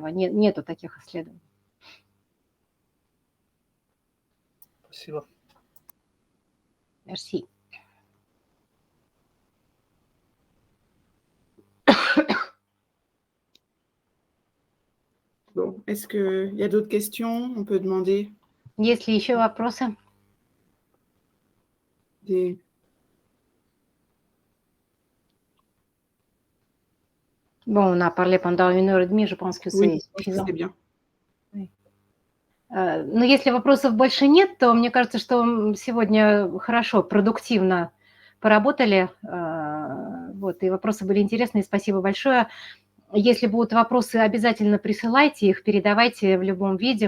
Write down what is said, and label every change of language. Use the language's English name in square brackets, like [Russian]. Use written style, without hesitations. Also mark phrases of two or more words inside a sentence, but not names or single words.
[Russian] Нету таких исследований. Спасибо. [French] Merci. Bon, est-ce qu'il y a d'autres questions? On peut demander. [Russian] Есть ли еще вопросы? [French] Bon, on a parlé pendant 1h30, je pense que c'est suffisant. C'est bien. [Russian] Но если вопросов больше нет, то мне кажется, что сегодня хорошо, продуктивно поработали. Вот, и вопросы были интересные. Спасибо большое. Если будут вопросы, обязательно присылайте их, передавайте в любом виде.